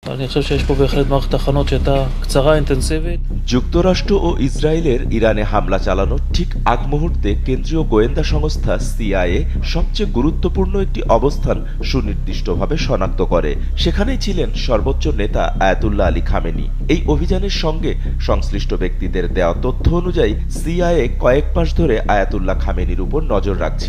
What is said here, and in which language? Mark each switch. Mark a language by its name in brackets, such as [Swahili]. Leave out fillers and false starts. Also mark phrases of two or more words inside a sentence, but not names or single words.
[Hebrew] אני חושב שיש פה בהחלט מערכת הכנות שהייתה קצרה, אינטנסיבית. [Bangla] যুক্তরাষ্ট্র ও ইসরায়েলের ইরানে হামলা চালানোর ঠিক আগ মুহূর্তে কেন্দ্রীয় গোয়েন্দা সংস্থা সিআইএ সবচেয়ে গুরুত্বপূর্ণ একটি অবস্থান সুনির্দিষ্টভাবে শনাক্ত করে। সেখানেই ছিলেন সর্বোচ্চ নেতা আয়াতুল্লাহ আলী খামেনি। এই অভিযানের সঙ্গে সংশ্লিষ্ট ব্যক্তিদের দেওয়া তথ্য অনুযায়ী সিআইএ কয়েক মাস ধরে আয়াতুল্লাহ খামেনির উপর নজর রাখছিল।